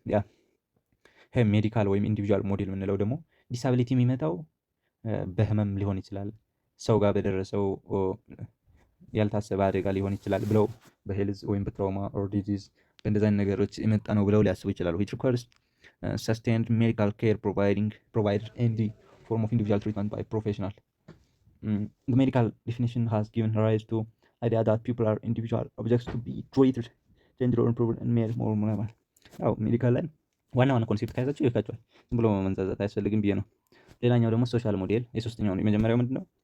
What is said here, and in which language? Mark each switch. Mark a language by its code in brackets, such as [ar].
[am] ይሄ ሜዲካል ወይም ኢንዲቪጁዋል ሞዴል የምንለው ደግሞ ዲሳቢሊቲ የሚመጣው በህመም ሊሆን ይችላል፣ ሰው ጋር በደረሰው ያልታሰበ አደጋ ሊሆን ይችላል ብለው በሄልዝ ወይም በትራውማ ኦር ዲዚዝ በእንደዚህ አይነት ነገሮች የመጣ ነው ብለው ሊያስቡ ይችላሉ። [en] which requires sustained medical care provided in the form of individual treatment by professional. The medical definition has given rise to idea that people are individual objects to be treated, changed or improved and made more normal. [am] ያው ሜዲካል ላይ ዋና ኮንሴፕት ከያዛችሁ ይካቸዋል፣ ዝም ብሎ መንዛዛት አያስፈልግም ብዬ ነው። ሌላኛው ደግሞ ሶሻል ሞዴል የሶስተኛው ነው። የመጀመሪያው ምንድነው?